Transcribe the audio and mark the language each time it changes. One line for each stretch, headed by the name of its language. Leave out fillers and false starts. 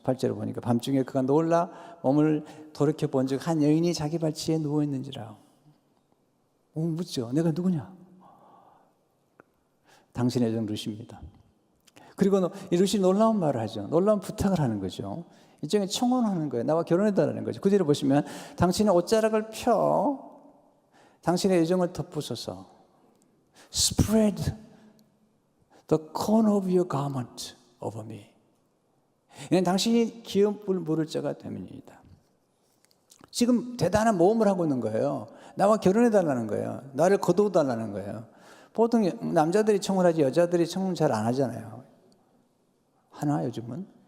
Korean: 8절을 보니까 밤중에 그가 놀라 몸을 돌이켜 본즉 한 여인이 자기 발치에 누워 있는지라. 묻죠. 내가 누구냐? 당신의 여정 룻입니다. 그리고 이 룻이 놀라운 말을 하죠. 놀라운 부탁을 하는 거죠. 일종의 청혼하는 거예요. 나와 결혼해달라는 거죠. 그 뒤로 보시면 당신의 옷자락을 펴 당신의 여정을 덮으소서.
English: Spread the corner of your garment over me.
Korean: 이는 당신이 기업을 물을 자가 됨이니이다. 지금 대단한 모험을 하고 있는 거예요. 나와 결혼해달라는 거예요. 나를 거두어달라는 거예요. 보통 남자들이 청혼하지 여자들이 청혼 잘 안 하잖아요. 하나 요즘은?